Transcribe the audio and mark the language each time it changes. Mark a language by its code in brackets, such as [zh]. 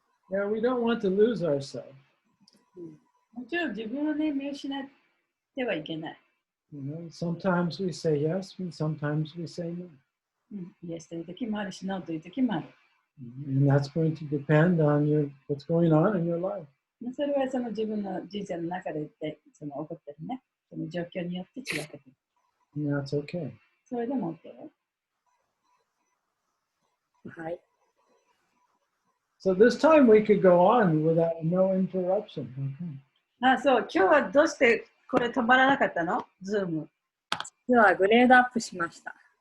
[en] Yeah, we don't want to lose ourselves. [ja] もちろん自分をね、見失ってはいけない。 [en] You know, sometimes we say yes, and sometimes we say no. [ja] イエスという時もあるし、ノーという時もある。 [en] And that's going to depend on what's going on in your life. [ja] それはその自分の人生の中でその起こってるね、その状況によって違ってくる。 [en] And that's okay. [ja] それでも OK よ。はい。 [en] So this time we could go on without no interruption. Okay. [ja] そう、今日はどうしてこれ止まらなかったの？ズーム。実はグレードアップしました。